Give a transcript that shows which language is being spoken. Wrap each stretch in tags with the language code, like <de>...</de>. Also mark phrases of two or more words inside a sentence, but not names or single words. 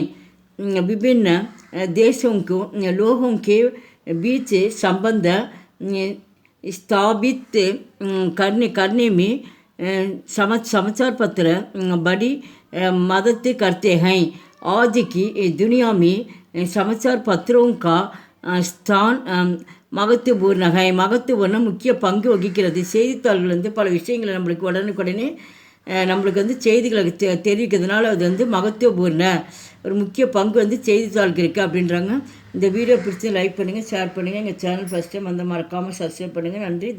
<hi>विभिन्न देशों को लोगों के बीच संबंध स्थापित करने में समाचार पत्र बड़ी मदद करते हैं. आज की दुनिया में समाचार पत्रों का स्थान महत्वपूर्ण है.</hi> <ta>महत्वपूर्ण முக்கிய பங்கு வகிக்கிறது. செய்தித்தாள்கள் பல விஷயங்களை நம்மளுக்கு உடனுக்குடனே நம்மளுக்கு செய்திகளை தெரிவிக்கிறதுனால அது மகத்துவபூர்ண ஒரு முக்கிய பங்கு செய்தித்தாளுக்கு இருக்குது அப்படின்றாங்க. இந்த வீடியோ பிடிச்சி லைக் பண்ணுங்கள், ஷேர் பண்ணுங்கள். எங்கள் சேனல்</ta> <en>first time</en> <ta>மறக்காமல் சப்ஸ்கிரைப் பண்ணுங்கள்.</ta>